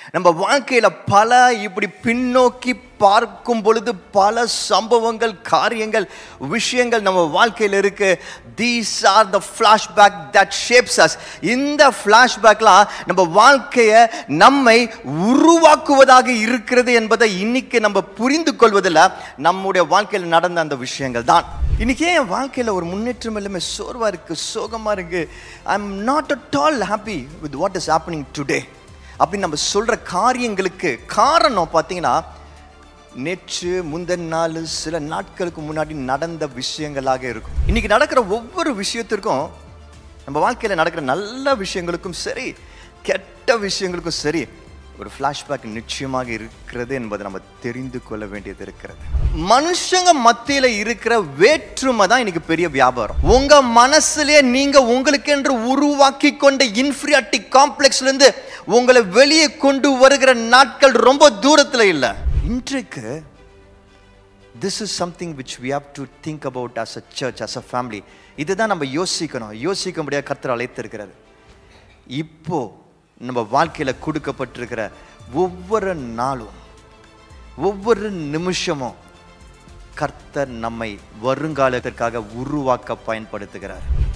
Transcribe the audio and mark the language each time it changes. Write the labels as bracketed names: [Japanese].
[Tamil] நம்ம வாழ்க்கையில பல இப்படி பின்னோக்கி பார்க்கும் பொழுது பல சம்பவங்கள், காரியங்கள், விஷயங்கள் நம்ம வாழ்க்கையில் இருக்கு. [English] These are the flashback that shapes us. [Tamil] இந்த flashbackலாம் நம்ம வாழ்க்கையை நம்மை உருவாக்குவதாக இருக்கிறது என்பதை இன்னைக்கு நம்ம புரிந்து கொள்வதில் நம்முடைய வாழ்க்கையில் நடந்த அந்த விஷயங்கள் தான். இன்னைக்கு என் வாழ்க்கையில் ஒரு முன்னேற்றம் எல்லாமே சோர்வா இருக்கு, சோகமா இருக்கு. [English] I am not at all happy with what is happening today. [Tamil] அப்படி நம்ம சொல்ற காரியங்களுக்கு காரணம் பார்த்தீங்கன்னா நேற்று முந்தின நாள் சில நாட்களுக்கு முன்னாடி நடந்த விஷயங்களாக இருக்கும். இன்னைக்கு நடக்கிற ஒவ்வொரு விஷயத்திற்கும், நம்ம வாழ்க்கையில் நடக்கிற நல்ல விஷயங்களுக்கும் சரி, கெட்ட விஷயங்களுக்கும் சரி, ஒரு ஃப்ளாஷ்பேக் நிச்சயமாக இருக்கிறது என்பதை நம்ம தெரிந்து கொள்ள வேண்டியது இருக்கிறது. மனுஷங்க மத்தியில் இருக்கிற வேற்றுமை தான் இன்னைக்கு பெரிய வியாபாரம். உங்க மனசுலயே நீங்க உங்களுக்கு என்று உருவாக்கி கொண்ட இன்ஃபீரியாரிட்டி காம்ப்ளெக்ஸ்ல இருந்து உங்களை வெளியே கொண்டு வருகிற நாட்கள் ரொம்ப தூரத்துல இல்லை. [English] இன்றைக்கு this is something which we have to think about as a church, as a family. [Tamil] இதுதான் நம்ம யோசிக்கணும். யோசிக்க முடியாத கர்த்தர் அழைத்திருக்கிறார். இப்போ நம்ம வாழ்க்கையில கொடுக்கப்பட்டிருக்கிற ஒவ்வொரு நாளும், ஒவ்வொரு நிமிஷமும் கர்த்தர் நம்மை வருங்காலத்திற்காக உருவாக்க பயன்படுத்துகிறார்.